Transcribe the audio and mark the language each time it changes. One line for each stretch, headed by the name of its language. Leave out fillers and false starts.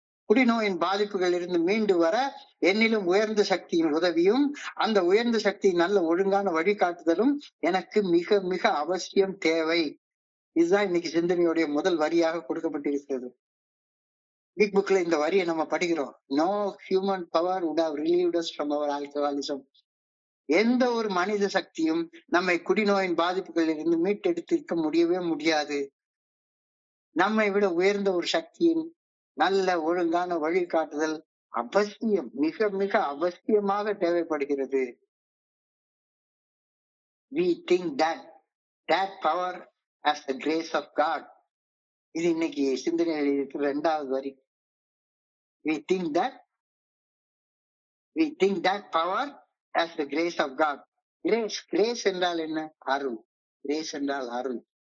Tamil: குடிநோயின் பாதிப்புகள் இருந்து மீண்டு வர என்னிலும் உயர்ந்த சக்தியின் உதவியும் அந்த உயர்ந்த சக்தி நல்ல ஒழுங்கான வழிகாட்டுதலும் எனக்கு மிக மிக அவசியம் தேவை. இதுதான் இன்னைக்கு சிந்தனையுடைய முதல் வரியாக கொடுக்கப்பட்டிருக்கிறது. பிக் புக்ல இந்த வரியை நம்ம படிக்கிறோம்.
English: No human power would have relieved us from our alcoholism.
Tamil: எந்த ஒரு மனித சக்தியும் நம்மை குடிநோயின் பாதிப்புகளில் இருந்து மீட்டெடுத்திருக்க முடியவே முடியாது. நம்மை விட உயர்ந்த ஒரு சக்தியின் நல்ல ஒழுங்கான வழிகாட்டுதல் அவசியம், மிக மிக அவசியமாக தேவைப்படுகிறது.
English: We think that power as the grace of God.
Tamil: இது இன்னைக்கு சிந்தனையில் இருக்கிற 2வது வரி.
English: We think that power as the grace of God.
Tamil: Grace என்றால் என்ன? அருள். Grace என்றால் அருள்.